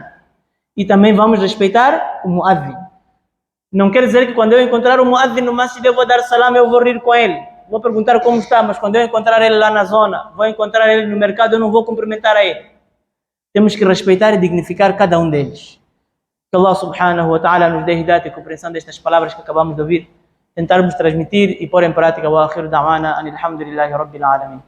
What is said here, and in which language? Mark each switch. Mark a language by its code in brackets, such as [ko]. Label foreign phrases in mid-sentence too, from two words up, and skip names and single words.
[pt] E também vamos respeitar o muadhin. Não quer dizer que quando eu encontrar o muadhin no masjid eu vou dar salam, eu vou rir com ele. Vou perguntar como está, mas quando eu encontrar ele lá na zona, vou encontrar ele no mercado, eu não vou cumprimentar a ele. Temos que respeitar e dignificar cada um deles. Que Allah [ar] سبحانه وتعالى [pt] nos dê hidayat e compreensão destas palavras que acabamos de ouvir, tentarmos transmitir e pôr em prática. [ar] وآخر دعوانا أن الحمد لله رب العالمين.